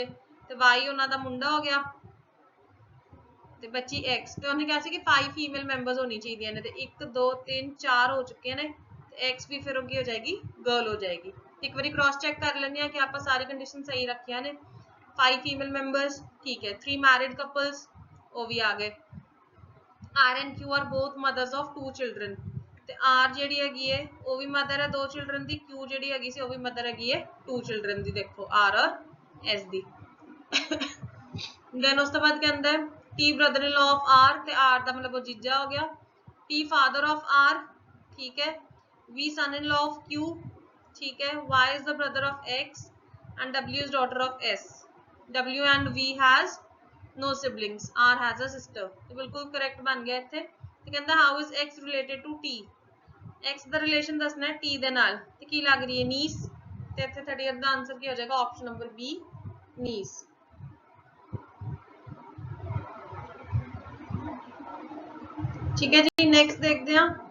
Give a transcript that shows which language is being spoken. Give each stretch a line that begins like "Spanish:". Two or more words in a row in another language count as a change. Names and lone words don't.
Punjabi: ਤੇ Y ਉਹਨਾਂ ਦਾ ਮੁੰਡਾ ਹੋ ਗਿਆ ਤੇ ਬੱਚੀ X. ਤੇ ਉਹਨੇ ਕਿਹਾ ਸੀ ਕਿ 5
English: female members
Punjabi: ਹੋਣੀ ਚਾਹੀਦੀਆਂ ਨੇ. ਤੇ 1 2 3 4 ਹੋ ਚੁੱਕੇ ਨੇ ਤੇ X ਵੀ ਫਿਰ ਉਹ ਕੀ ਹੋ ਜਾਏਗੀ ਗਰਲ ਹੋ ਜਾਏਗੀ. ਇੱਕ ਵਾਰੀ
English: cross check
Punjabi: ਕਰ ਲੈਂਦੇ ਹਾਂ ਕਿ ਆਪਾਂ ਸਾਰੀ ਕੰਡੀਸ਼ਨ ਸਹੀ ਰੱਖੀਆਂ ਨੇ. 5
English: female members
Punjabi: ਠੀਕ ਹੈ. 3
English: married couples
Punjabi: ਉਹ ਵੀ ਆ ਗਏ.
English: R and Q are both mothers of 2 children.
Punjabi: ਤੇ R ਜਿਹੜੀ ਹੈਗੀ ਹੈ ਉਹ ਵੀ ਮਦਰ ਹੈ 2 ਚਿਲਡਰਨ ਦੀ. Q ਜਿਹੜੀ ਹੈਗੀ ਸੀ ਉਹ ਵੀ ਮਦਰ ਹੈਗੀ ਹੈ 2 ਚਿਲਡਰਨ ਦੀ. ਦੇਖੋ R ਔਰ S ਦੀ. ਦੈਨ ਉਸ ਤੋਂ ਬਾਅਦ ਕਹਿੰਦਾ ਹੈ T
English: brother in law of
Punjabi: R ਤੇ R ਦਾ ਮਤਲਬ ਉਹ ਜੀਜਾ ਹੋ ਗਿਆ.
English: T father of R
Punjabi: ਠੀਕ ਹੈ.
English: V son in law of Q
Punjabi: ਠੀਕ ਹੈ.
English: Y is the brother of X and W is daughter of S. W and V has no siblings. R has a sister.
Punjabi: ਤੇ ਬਿਲਕੁਲ ਕਰੈਕਟ ਬਣ ਗਿਆ ਇੱਥੇ. ਤੇ ਕਹਿੰਦਾ
English: how is X related to T.
Punjabi: X ਦਾ ਰਿਲੇਸ਼ਨ ਦੱਸਣਾ ਹੈ T ਦੇ ਨਾਲ. ਤੇ ਕੀ ਲੱਗ ਰਹੀ ਹੈ ਨੀਸ. ਤੇ ਇੱਥੇ 30th ਦਾ ਆਨਸਰ ਕੀ ਹੋ ਜਾਏਗਾ
English: option number
Punjabi: B ਨੀਸ. ਠੀਕ ਹੈ ਜੀ ਨੈਕਸਟ ਦੇਖਦੇ ਹਾਂ.